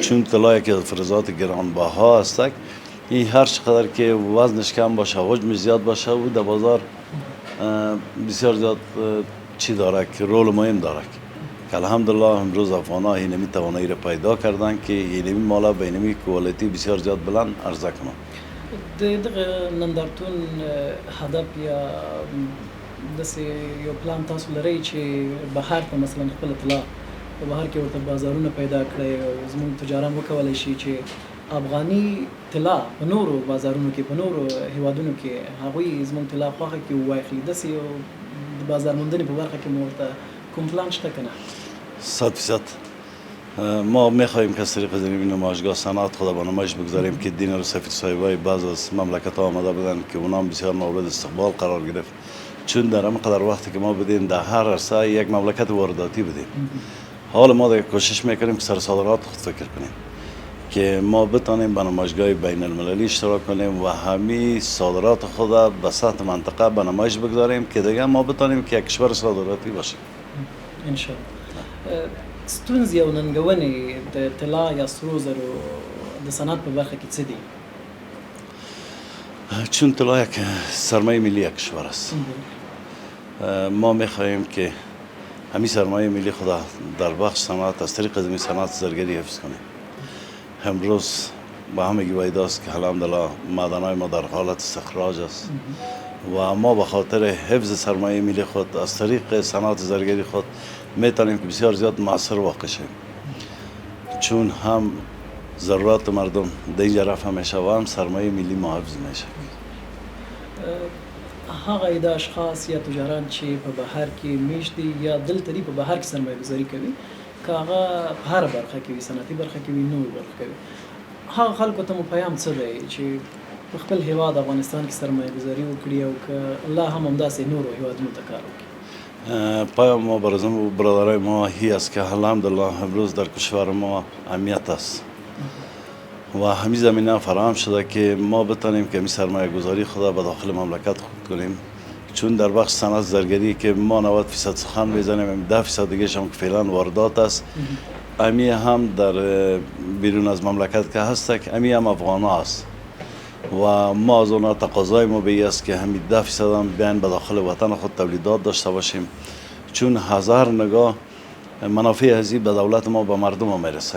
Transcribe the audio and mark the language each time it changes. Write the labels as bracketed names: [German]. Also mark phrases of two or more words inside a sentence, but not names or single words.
[Persian] چون طلا که فلزات گرانبها است، این هر چقدر که وزنش کم باشه، حجمش زیاد باشه و در بازار بسیار زیاد چی داره که رول مهم داره که الحمدلله امروز افغان‌ها اینمی توانایی را پیدا کردن که اینمی مالا به اینمی کوالیتی بسیار زیاد بلند عرضه کنن. [Pashto] دغه نندارتون هدف یا داسې یو پلان تاسو لرئ چې بهر ته مثلا خپل طلا په بهر کې ورته بازارونه پیدا کړئ او زموږ تجاران وکولی شي چې افغاني طلا په نورو بازارونو کې په نورو هیوادونو کې هغوی زموږ طلا خوښه کړي وواخلي. داسې یو د بازار موندنې په برخه کې مو ورته کوم پلان شته که نه؟ [Persian] 100% ما میخواهیم که از طریق این نمایشگاه صنعت خود به نمایش بگذاریم که دین رو سفید صاحبای بعض از مملکت ها آمده بودن که اونام بسیار مورد استقبال قرار گرفت چون در همقدر وقتی که ما بدیم در هر عرصه یک مملکت وارداتی بدیم. حال ما دیگه کوشش میکنیم که سر صادرات خود فکر کنیم که ما بتانیم به نمایشگاه بین المللی اشتراک کنیم و همه صادرات خود به سطح منطقه به نمایش بگذاریم که دیگه ما بتانیم که یک کشور صادراتی باشیم. [Arabic] ان شاء الله. [Pashto] ستونزې او ننګونې د طلا یا سرو زرو د صنعت په برخه کې څه دي؟ [Persian] چون طلا یک سرمایه ملی یک کشور است، ما میخواهیم که همین سرمایه ملی خود در بخش صنعت از طریق از صنعت زرگری حفظ کنیم. امروز با همگی باید است که الحمدلله معدن‌های ما در حالت استخراج است و ما به خاطر حفظ سرمایه ملی خود از طریق صنعت زرگری خود میتونیم که بسیار زیاد مؤثر واقع شیم چون هم ضرورت مردم در اینجا رفع میشه و هم سرمایه ملی ما حفظ میشه. [Pashto] هغه د اشخاص یا تجاران چې په بهر کې میشت دي یا دلته دي په بهر کې سرمایه گذاري کوي که هغه په هره برخه کې وي، صنعتي برخه کې وي، نورو برخه کې وي، هغه خلکو ته مو پیام څه دی چې په خپل هیواد افغانستان کې سرمایه گذاري وکړي او که الله هم همداسې نورو هیوادونو ته کار وکړي؟ [Persian] پیام ما برای برادرای ما هی است که الحمدلله امروز در کشور ما امنیت است و همین زمینه فراهم شده که ما بتانیم که همین سرمایه گذاری خود به داخل مملکت خود کنیم چون در بخش صنعت زرگری که ما 90% سخن میزنیم 10% دیگه هم که فعلا واردات است، امی هم در بیرون از مملکت که هست که امی هم افغان است و ما از اونها تقاضای ما به است که همین 10% هم بیان به داخل وطن خود تولیدات داشته باشیم چون هزار نگاه منافع ازی به دولت ما به مردم ما میرسه.